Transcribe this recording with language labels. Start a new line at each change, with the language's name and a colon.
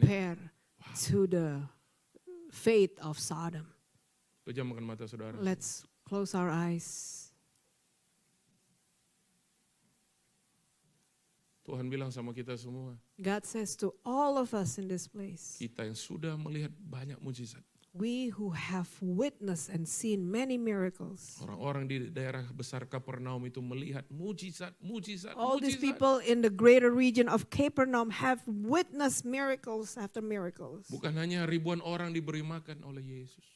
English: compared to the fate of Sodom.
Indonesian: Pejamkan mata saudara.
English: Let's close our eyes.
Indonesian: Tuhan bilang sama kita semua,
English: God says to all of us in this place,
Indonesian: kita yang sudah melihat banyak mujizat.
English: we who have witnessed and seen many miracles,
Indonesian: Orang-orang di daerah besar Kapernaum itu melihat mujizat.
English: all these people in the greater region of Capernaum have witnessed miracles after miracles.
Indonesian: Bukan hanya ribuan orang diberi makan oleh Yesus.